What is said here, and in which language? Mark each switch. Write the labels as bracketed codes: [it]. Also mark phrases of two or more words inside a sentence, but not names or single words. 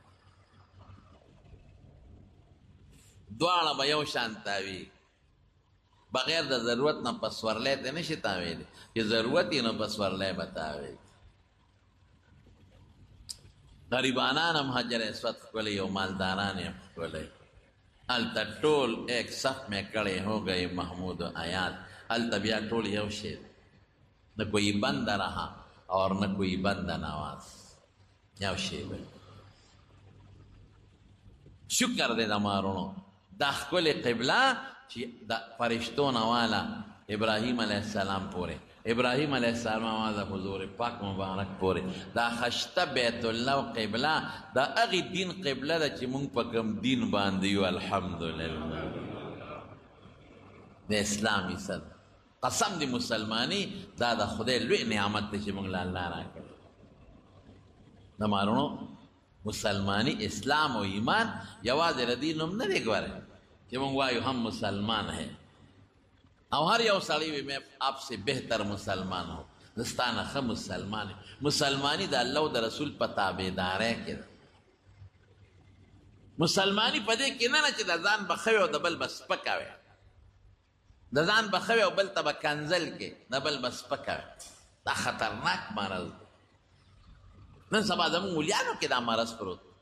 [ps] دواړه به یو شان تاویږي بغیر د ضرورت نه په سورلی ته نه شي تاویلی چې ضرورت یې نو په سورلی به تاویږي غریبانان هم حجر اسود ښکلی او مالداران یې ښکلی هلته ټول [ur] ایک صف میں کڑے ہو گئے [ps] محمود و آیات هلته بیا ټول یو شی [ur] نه کوئی بند رہا اور نه کوئی بند نواز [ps] یو شی به شکر دی د مارونو دا ښکلې قبله چې د فرشتو نه والا ابراهیم علیه السلام پورې ابراهیم علیه السلام د حضور پاک مبارک پورې دا خشته بیت الله او قبله دا هغې دین قبله ده چې مونږ په کوم دین باندې یو الحمدلله د اسلام عزت قسم دی مسلمانی دا د خدای لوی نعمت دی چې مونږ له الله راکړی د مارونو مسلمانی اسلام و ایمان یوازې د دین نوم نه دی ګوره چې مونږ وایو هم [ur] مسلمان ہے [ps] او هر یو سړی وي [ur] میں آپ سے بہتر مسلمان ہوں [ps] زستانه ښه مسلمان یم مسلمانی د الله او د رسول په تابعدارۍ کې ده مسلمانی په دې کې نه چې د ځان به ښه وي او د بل به سپکه وي د ځان به ښه وي او بل ته به کنځل کې د بل به سپکه وي دا خطرناک مرض دی نن سبا زمونږ مولیانو کې دا مرض پروت